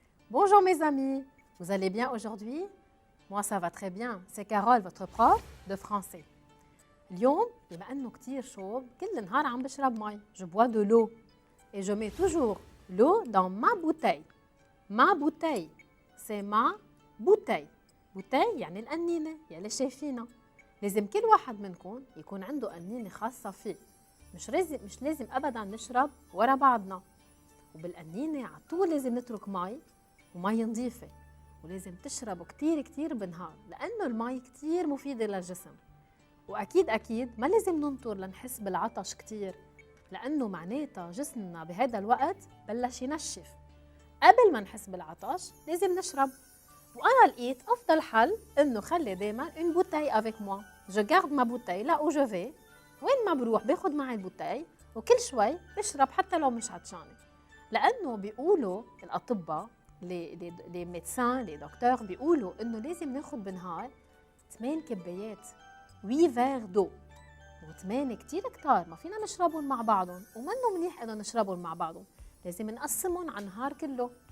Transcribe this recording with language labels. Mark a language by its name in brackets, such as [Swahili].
[French] Bonjour mes amis, vous allez bien aujourd'hui? Moi ça va très bien, c'est Carole, votre prof de français. [Arabic] اليوم بما انه كتير شوب كل النهار عم بشرب مي، [French] je bois de l'eau et je mets toujours l'eau dans ma bouteille. Ma bouteille, c'est ma bouteille. [Arabic] bouteille يعني القنينة يلي شايفينها. لازم كل واحد منكم يكون عنده قنينة خاصة فيه. مش لازم ابدا نشرب ورا بعضنا. وبالقنينة على طول لازم نترك مي ومي نظيفة، ولازم تشربوا كتير بالنهار لأنه المي كتير مفيدة للجسم. وأكيد ما لازم ننطر لنحس بالعطش كتير، لأنه معناتها جسمنا بهذا الوقت بلش ينشف. قبل ما نحس بالعطش لازم نشرب. وأنا لقيت أفضل حل إنه خلي دايما [French] une bouteille avec moi. Je garde ma bouteille là où je vais. [Arabic] وين ما بروح باخد معي البوتاي وكل شوي بشرب حتى لو مش عطشانة. لأنه بيقولوا الأطباء لي ميدسان لي دكتور بيقولوا إنه لازم ناخد بالنهار 8 كبايات 8 فيغ دو، و8 كتير كتار ما فينا نشربهم مع بعضهم، ومنه منيح إنه نشربهم مع بعضهم، لازم نقسمهم على النهار كله.